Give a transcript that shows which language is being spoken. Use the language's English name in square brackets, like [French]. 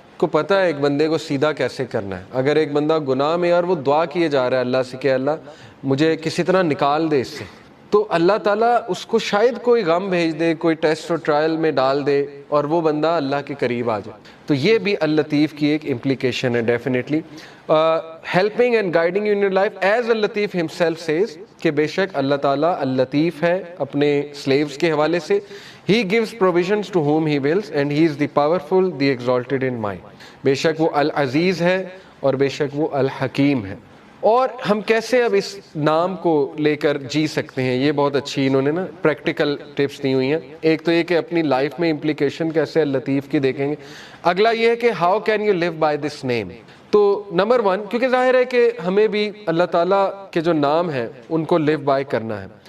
[Urdu] کو پتہ ہے ایک بندے کو سیدھا کیسے کرنا ہے. اگر ایک بندہ گناہ میں اور وہ دعا کیے جا رہا ہے اللہ سے کہ اللہ مجھے کسی طرح نکال دے اس سے, تو اللہ تعالیٰ اس کو شاید کوئی غم بھیج دے, کوئی ٹیسٹ اور ٹرائل میں ڈال دے اور وہ بندہ اللہ کے قریب آ جائے. تو یہ بھی اللطیف کی ایک امپلیکیشن ہے definitely. [English] helping and guiding in your life as اللطیف himself says, [Urdu] کہ بے شک اللہ تعالیٰ اللطیف ہے اپنے سلیوز کے حوالے سے. [English] He gives provisions to whom he wills and he is the powerful, the exalted in might. [Urdu] بے شک وہ العزیز ہے اور بے شک وہ الحکیم ہے. اور ہم کیسے اب اس نام کو لے کر جی سکتے ہیں, یہ بہت اچھی انہوں نے نا پریکٹیکل ٹپس دی ہوئی ہیں. ایک تو یہ کہ اپنی لائف میں امپلیکیشن کیسے اللطیف کی دیکھیں گے. اگلا یہ ہے کہ [English] How can you live by this name. [Urdu] تو نمبر 1, کیونکہ ظاہر ہے کہ ہمیں بھی اللہ تعالیٰ کے جو نام ہیں ان کو لیو بائی کرنا ہے.